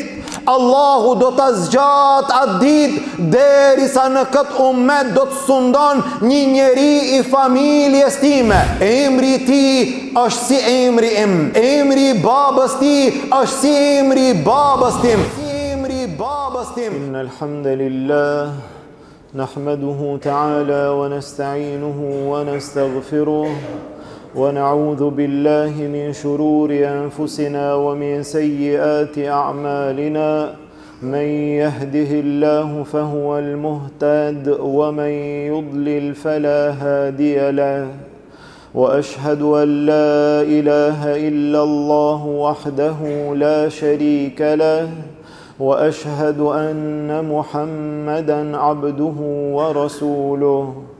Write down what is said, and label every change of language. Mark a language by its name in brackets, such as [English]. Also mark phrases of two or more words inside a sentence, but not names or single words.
[Albanian] Allahu do të zgjat atë ditë derisa në këtë ummet do të sundon një njeri i familjes time. Emri i tij është si emri im, emri i babës ti është si emri i babës tim, emri i babës tim. [Arabic] إن الحمد لله نحمده تعالى ونستعينه ونستغفره ونعوذ بالله من شرور أنفسنا ومن سيئات أعمالنا من يهده الله فهو المهتد ومن يضلل فلا هادي له وأشهد أن لا إله إلا الله وحده لا شريك له وأشهد أن محمدا عبده ورسوله